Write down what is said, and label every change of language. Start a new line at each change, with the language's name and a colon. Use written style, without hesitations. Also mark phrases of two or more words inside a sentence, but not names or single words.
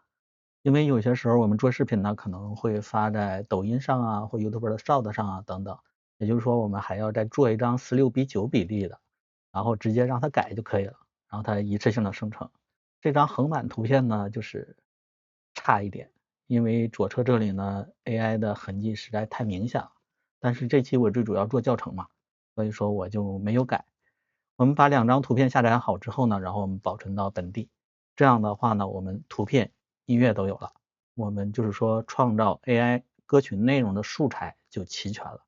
Chinese: 因为有些时候我们做视频呢，可能会发在抖音上啊，或 YouTube 的 Short 上啊等等，也就是说我們還要再做一張16:9比例的，然後直接讓它改就可以了，然後它一次性的生成。這張橫版圖片呢就是差一點，因為左側這裡呢 AI 的痕跡實在太明顯了，但是這期我最主要做教程嘛，所以說我就沒有改。我們把兩張圖片下載好之後呢，然後我們保存到本地，這樣的話呢，我們圖片音樂都有了，我們就是說創造 AI 歌曲內容的素材就齊全了。